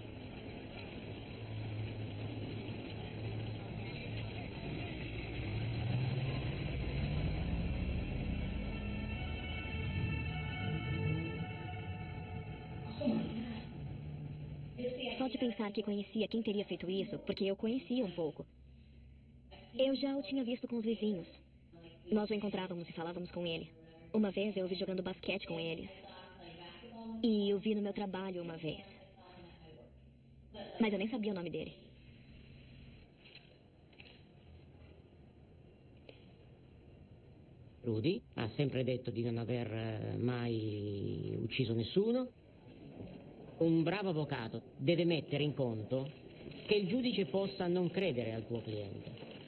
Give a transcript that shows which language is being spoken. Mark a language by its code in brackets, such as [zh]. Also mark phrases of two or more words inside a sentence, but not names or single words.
[pt] Só de pensar que conhecia quem teria feito isso, porque eu conhecia um pouco. Eu já o tinha visto com os vizinhos. Nós o encontrávamos e falávamos com ele. Uma vez eu o vi jogando basquete com eles. E eu vi no meu trabalho uma vez. Mas eu nem sabia o nome dele. [it] Rudy ha sempre detto di non aver mai ucciso nessuno. Un bravo avvocato deve mettere in conto che il giudice possa non credere al tuo cliente.